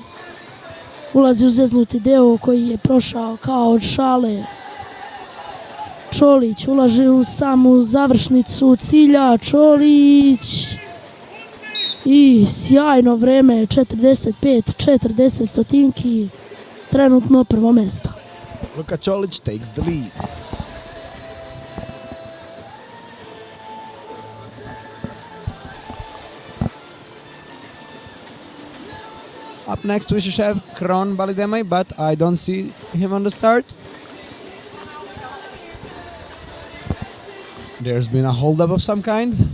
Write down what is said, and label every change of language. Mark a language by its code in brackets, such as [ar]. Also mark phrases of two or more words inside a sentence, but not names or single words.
[sr] Ulazi u zeznuti deo koji je prošao kao od šale. Čolić ulaži u samu završnicu cilja. Čolić i sjajno vreme, 45-40 stotinki, trenutno prvo mesto. [en] Luka Čolić takes the lead. Up next we should have Kron Balidemai, but I don't see him on the start. There's been a hold-up of some kind.